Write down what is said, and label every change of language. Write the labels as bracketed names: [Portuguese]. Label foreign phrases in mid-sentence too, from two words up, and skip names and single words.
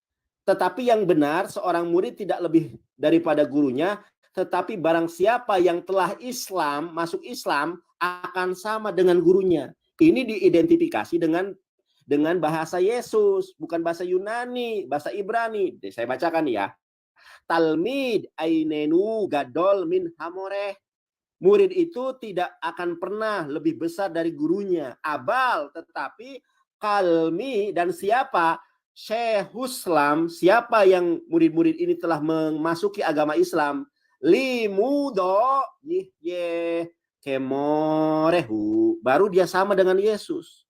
[Indonesian] Tetapi yang benar, seorang murid tidak lebih daripada gurunya tetapi barang siapa yang telah Islam, masuk Islam, akan sama dengan gurunya. Ini diidentifikasi dengan bahasa Yesus, bukan bahasa Yunani, bahasa Ibrani. Saya bacakan ya. [Hebrew] תלמיד איננו גדול מן המורה. [Indonesian] Murid itu tidak akan pernah lebih besar dari gurunya. Abal, tetapi kalmi, dan siapa? Syekhuslam, siapa yang murid-murid ini telah memasuki agama Islam, [Hebrew] לימודו יהיה כמורהו, [Indonesian] baru dia sama dengan Yesus.